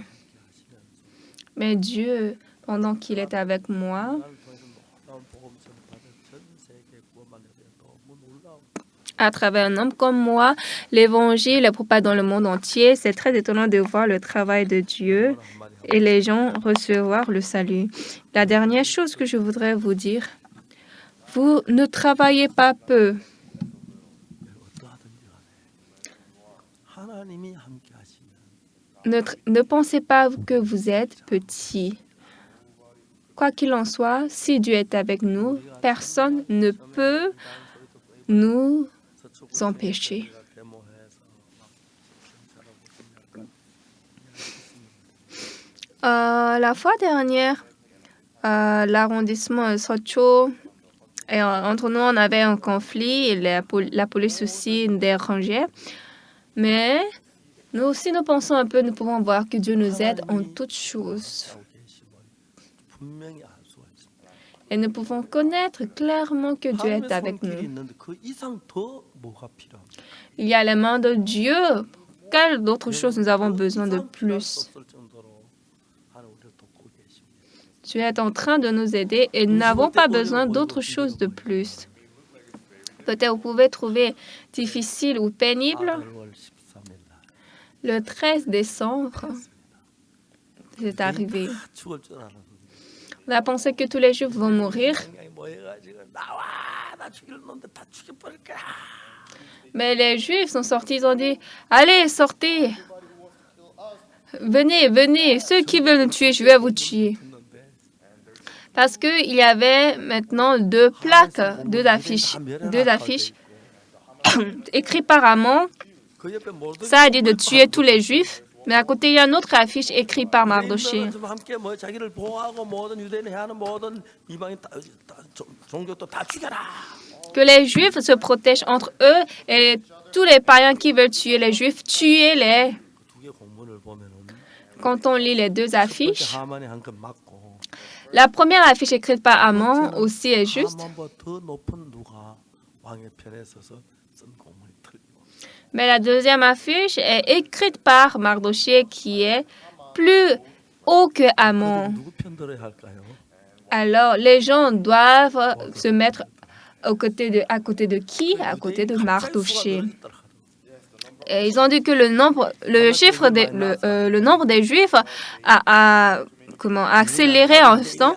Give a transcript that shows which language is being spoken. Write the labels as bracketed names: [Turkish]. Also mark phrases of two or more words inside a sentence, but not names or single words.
[French] Mais Dieu, pendant qu'il est avec moi, à travers un homme comme moi. L'évangile est propagé dans le monde entier. C'est très étonnant de voir le travail de Dieu et les gens recevoir le salut. La dernière chose que je voudrais vous dire, vous ne travaillez pas peu. [Korean] 어떠하든지 간에 하나님이 함께 하시면 [French] Ne pensez pas que vous êtes petit. Quoi qu'il en soit, si Dieu est avec nous, personne ne peut nous empêcher. La fois dernière, l'arrondissement Socho, et entre nous, on avait un conflit et la police aussi nous dérangeait. Mais nous aussi, nous pensons un peu, nous pouvons voir que Dieu nous aide en toutes choses. [Korean] 분명히 알 수가 있습니다. [French] Et nous pouvons connaître clairement que Dieu est [Korean] 하나님의 [French] avec [Korean] 손길이 [French] nous. [Korean] 있는데 그 이상 더 뭐가 필요합니까? [French] Il y a les mains de Dieu. Quelle autre chose nous avons [Korean] 그 [French] besoin de [Korean] 이상 필요할 수 [French] plus? [Korean] 없을 정도로 하나님 우리를 돕고 계십니다. [French] Dieu est en train de nous aider et nous n'avons pas besoin d'autre chose de plus. Peut-être vous pouvez trouver difficile ou pénible. [Korean] 아달월 13일 날 [French] Le 13 décembre, c'est arrivé. [Korean] 다 죽을 줄 알았는데 [French] On a pensé que tous les Juifs vont mourir, [Korean] 그냥 뭐 해가지고 나와 나 죽일 놈들 다 죽여버릴 거야. [French] mais les Juifs sont sortis, ils ont dit, allez, sortez, venez, venez, ceux qui veulent nous tuer, je vais vous tuer. [Korean] 했는데 [French] Parce qu'il y avait maintenant deux plaques, deux affiches écrites par Amon. [Korean] 그 옆에 모든 [French] Ça a dit de tuer tous les Juifs, mais à côté, il y a une autre affiche écrite par Mardoché. [Korean] 좀 함께 뭐 자기를 보호하고 모든 유대인이 하는 모든 이방인 종교도 다 죽여라. [French] Que les Juifs se protègent entre eux et tous les païens qui veulent tuer les Juifs, tuez-les. [Korean] 두 개 공문을 보면은 [French] Quand on lit les deux affiches, [Korean] 하만이 한 건 맞고 [French] la première affiche écrite par Amon aussi est juste, [Korean] 하만보다 더 높은 누가 왕의 편에 서서 쓴 공문이 틀리고 [French] mais la deuxième affiche est écrite par Mardoché qui est plus haut que Amon. [Korean] 누구 편 들어야 할까요? [French] Alors, les gens doivent se mettre à côté de qui? À côté de Mardoché. Et ils ont dit que le nombre des Juifs a accéléré en ce temps.